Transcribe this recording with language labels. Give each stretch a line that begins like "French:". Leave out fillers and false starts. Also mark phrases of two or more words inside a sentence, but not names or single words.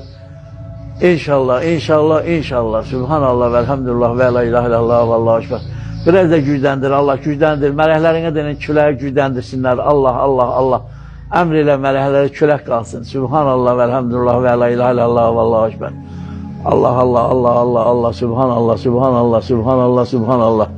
Azerbaijani: İnşallah, inşallah, inşallah. Subhanallah və elhamdülillah və
Arabic: لا إله إلا الله
Azerbaijani: və
Arabic: الله أكبر.
Azerbaijani: Biraz da gücləndir, Allah gücləndir. Mələklərinə deyin, küləyi gücləndirsinlər. Allah, Allah, Allah. Əmr ilə mələkləri külək qalsın. Subhanallah və elhamdülillah və
Arabic: لا إله إلا الله
Azerbaijani: və
Arabic: الله أكبر.
Azerbaijani: Allah, Allah, Allah, Allah, Allah, subhanallah, subhanallah, subhanallah, subhanallah.